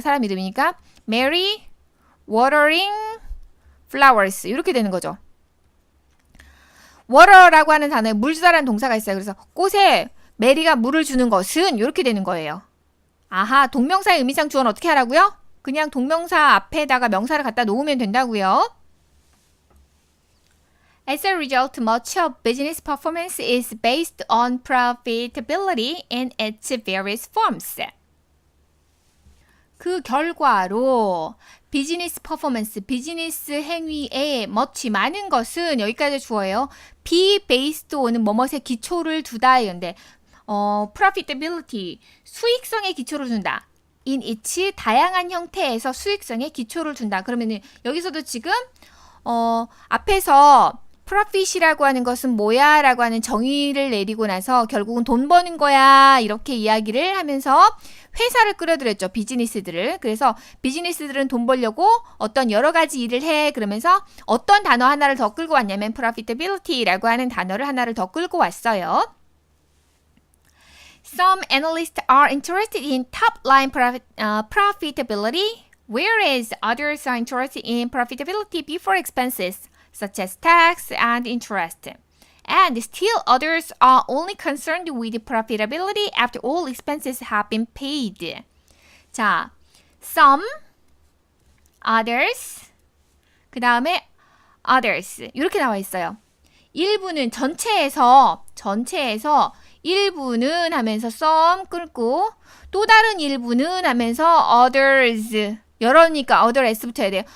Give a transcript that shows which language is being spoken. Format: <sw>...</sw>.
<ko>사람 이름이니까</ko> <en>Mary watering flowers</en> <ko>이렇게 되는 거죠. water라고 하는 단어에 물 주다라는 동사가 있어요. 그래서 꽃에 메리가 물을 주는 것은 이렇게 되는 거예요. 아하, 동명사의 의미상 주어는 어떻게 하라고요? 그냥 동명사 앞에다가 명사를 갖다 놓으면 된다고요.</ko> <en>As a result, much of business performance is based on profitability in its various forms.</en> <ko>그 결과로 비즈니스 퍼포먼스, 비즈니스 행위에 much 많은 것은 여기까지 주어예요. be based on은 뭐뭇의 기초를 두다 이건데 profitability, 수익성의 기초를 둔다.</ko> <en>in its</en> <ko>다양한 형태에서 수익성의 기초를 둔다. 그러면은 여기서도 지금 앞에서 profit이라고 하는 것은 뭐야? 라고 하는 정의를 내리고 나서 결국은 돈 버는 거야. 이렇게 이야기를 하면서 회사를 끌어들였죠. 비즈니스들을. 그래서 비즈니스들은 돈 벌려고 어떤 여러 가지 일을 해. 그러면서 어떤 단어 하나를 더 끌고 왔냐면 profitability라고 하는 단어를 하나를 더 끌고 왔어요.</ko> <en>Some analysts are interested in top-line profitability, whereas others are interested in profitability before expenses, such as tax and interest. And still others are only concerned with profitability after all expenses have been paid.</en> <ko>자, some, others, 그 다음에 others 이렇게 나와 있어요. 일부는 전체에서 일부는 하면서 some 끌고 또 다른 일부는 하면서 others 여러니까 other s 붙여야 돼요.</ko>